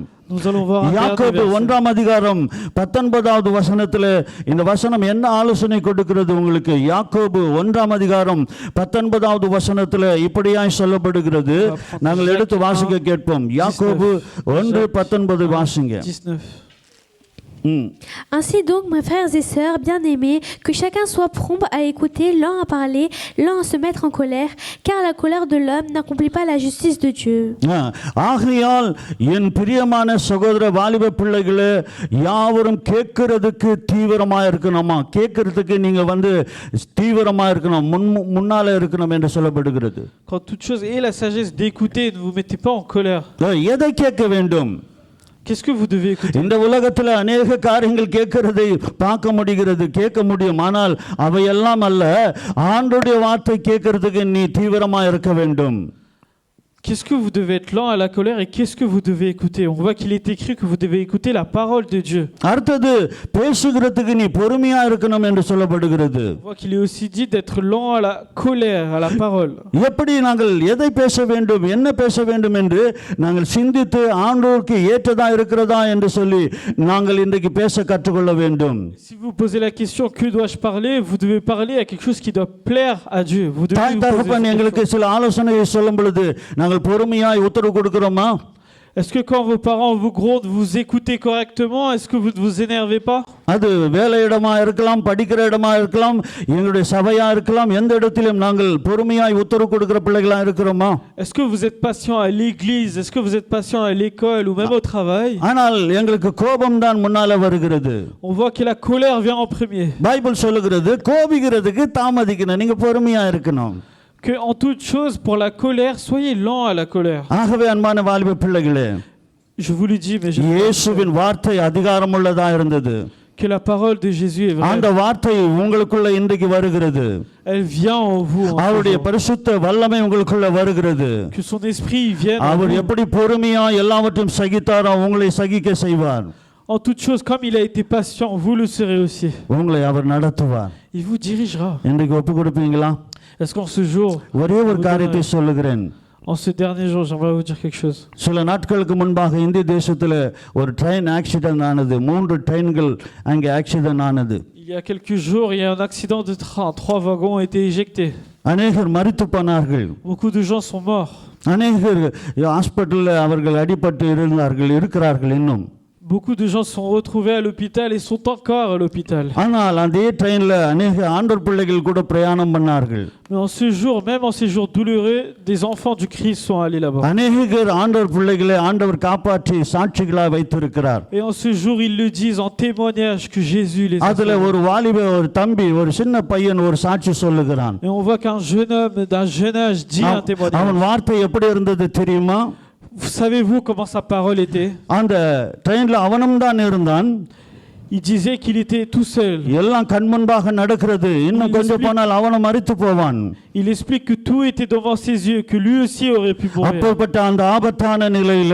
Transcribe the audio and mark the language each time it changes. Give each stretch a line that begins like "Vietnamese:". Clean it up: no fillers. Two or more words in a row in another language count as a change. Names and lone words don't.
French: Nous allons voir un யாக்கோபு dernier verset.
Tamil: 1ஆம் அதிகாரம் 19வது வசனத்தில் இந்த வசனம் என்ன ஆலோசனை கொடுக்கிறது உங்களுக்கு? யாக்கோபு 1ஆம் அதிகாரம் 19வது வசனத்தில் இப்படியாய் சொல்லப்படுகிறது. நாங்கள் எடுத்து வாசிக்க கேட்போம். யாக்கோபு 1:19 வாசிங்க. 19.
French: Ainsi donc, mes frères et sœurs bien-aimés, que chacun soit prompt à écouter, lent à parler, lent à se mettre en colère, car la colère de l'homme n'accomplit pas la justice de Dieu.
Tamil: ஆகையால் என் பிரியமான சகோதர வாலிப பிள்ளைகளே, யாவரும் கேட்கிறதுக்கு தீவிரமா இருக்கணுமா? கேட்கறதுக்கு நீங்க தீவிரமா இருக்கணும், முன்னால இருக்கணும் என்று சொல்லப்படுகிறது.
French: Quand toute chose est la sagesse d'écouter, ne vous mettez pas en colère.
Tamil: எதை கேட்க வேண்டும்?
French: Qu'est-ce que vous devez écouter?
Tamil: இந்த உலகத்தில் அநேக காரியங்கள் கேட்கிறதை பார்க்க முடிகிறது, கேட்க முடியும். ஆனால் அவையெல்லாம் அல்ல. ஆண்டவருடைய வார்த்தை கேட்கறதுக்கு நீ தீவிரமா இருக்க வேண்டும்.
French: Qu'est-ce que vous devez être lent à la colère et qu'est-ce que vous devez écouter? On voit qu'il est écrit que vous devez écouter la parole de Dieu.
Tamil: அடுத்தது பேசுகிறதுக்கு நீ பொறுமையா இருக்கணும் என்று சொல்லப்படுகிறது.
French: On voit qu'il est aussi dit d'être lent à la colère, à la parole.
Tamil: எப்படி நாங்கள் எதை பேச வேண்டும், என்ன பேச வேண்டும் என்று நாங்கள் சிந்தித்து ஆண்டவருக்கு ஏற்றதா இருக்கிறதா என்று சொல்லி நாங்கள் இன்றைக்கு பேச கற்றுக்கொள்ள வேண்டும்.
French: Si vous posez la question que dois-je parler, vous devez parler à quelque chose qui doit plaire à Dieu. Vous devez
Tamil: தாய்
French: vous poser
Tamil: தகப்பன்
French: cette
Tamil: எங்களுக்கு
French: question.
Tamil: சில ஆலோசனையை சொல்லும் பொழுது நாங்கள் பொறுமையாய் உத்தரவு கொடுக்கிறோமா?
French: Est-ce que quand vos parents vous grondent, vous écoutez correctement? Est-ce que vous ne vous énervez pas?
Tamil: அது வேலை இடமா இருக்கலாம், படிக்கிற இடமா இருக்கலாம், எங்களுடைய சபையா இருக்கலாம், எந்த இடத்திலும் நாங்கள் பொறுமையாய் உத்தரவு கொடுக்கிற பிள்ளைகளா இருக்கிறோமா?
French: Est-ce que vous êtes patient à l'église? Est-ce que vous êtes patient à l'école ou même au travail?
Tamil: ஆனால் எங்களுக்கு கோபம் தான் முன்னால வருகிறது.
French: On voit que la colère vient en premier.
Tamil: பைபிள் சொல்லுகிறது கோபிக்கிறதுக்கு தாமதிக்கணும், நீங்க பொறுமையா இருக்கணும்.
French: Que en toute chose, pour la colère, soyez lents à la colère.
Tamil: ஆகவே அன்பான வாலிப பிள்ளைகளே,
French: Je vous le dis, mais
Tamil: இயேசுவின் வார்த்தை அதிகாரமுள்ளதா இருந்தது.
French: que la parole de Jésus est vraie.
Tamil: அந்த வார்த்தை உங்களுக்குள்ள இன்றைக்கு வருகிறது.
French: Elle vient en vous.
Tamil: அவருடைய பரிசுத்த வல்லமை உங்களுக்குள்ள வருகிறது.
French: Que son esprit vienne en
Tamil: அவர்
French: vous.
Tamil: எப்படி பொறுமையா எல்லாவற்றையும் சகித்தாரோ உங்களை சகிக்க செய்வார்.
French: En toute chose, comme il a été patient, vous le serez aussi.
Tamil: உங்களை அவர் நடத்துவார்.
French: Il vous dirigera.
Tamil: இன்றைக்கு ஒப்பு கொடுப்பீங்களா?
French: Est-ce qu'en ce jour,
Tamil: ஒரே ஒரு காரியத்தை சொல்லுகிறேன்.
French: en ce dernier jour, j'aimerais vous dire quelque chose.
Tamil: சில நாட்களுக்கு முன்பாக இந்திய தேசத்தில் ஒரு
English: train accident
Tamil: ஆனது. 3 ட்ரெயின்கள் அங்கே ஆக்சிடென்ட் ஆனது.
French: Il y a quelques jours, il y a un accident de train. 3 wagons ont été éjectés.
Tamil: அநேகர் மரித்து போனார்கள்.
French: Beaucoup de gens sont morts.
Tamil: அநேகர் ஹாஸ்பிட்டலில் அவர்கள் அடிபட்டு இருக்கிறார்கள் இன்னும்.
French: Beaucoup de gens sont retrouvés à l'hôpital et sont encore à l'hôpital.
Tamil: ஆனால் அதே ட்ரெயினில் அநேக ஆண்டவர் பிள்ளைகள் கூட பிரயாணம் பண்ணார்கள்.
French: Mais en ce jour, même en ces jours douloureux, des enfants du Christ sont allés là-bas.
Tamil: அநேகர் ஆண்டவர் பிள்ளைகளை ஆண்டவர் காப்பாற்றி சாட்சிகளாக வைத்திருக்கிறார்.
French: Et en ce jour, ils le disent en témoignage que Jésus les a
Tamil: அதுல
French: sauvés.
Tamil: ஒரு வாலிப ஒரு தம்பி ஒரு சின்ன பையன் ஒரு சாட்சி சொல்லுகிறான்.
French: Et on voit qu'un jeune homme d'un jeune âge dit un témoignage.
Tamil: அவன் வார்த்தை எப்படி இருந்தது தெரியுமா?
French: Savez-vous comment sa parole était?
Tamil: அந்த ட்ரெயின்ல அவனும் தான் இருந்தான்.
French: Il disait qu'il était tout seul.
Tamil: எல்லாம் கண் முன்பாக நடக்கிறது. இன்னும் கொஞ்சம் போனால் அவனும் மரித்து போவான்.
French: Il explique que tout était devant ses yeux, que lui aussi aurait pu mourir.
Tamil: அப்பேற்பட்ட அந்த ஆபத்தான நிலையில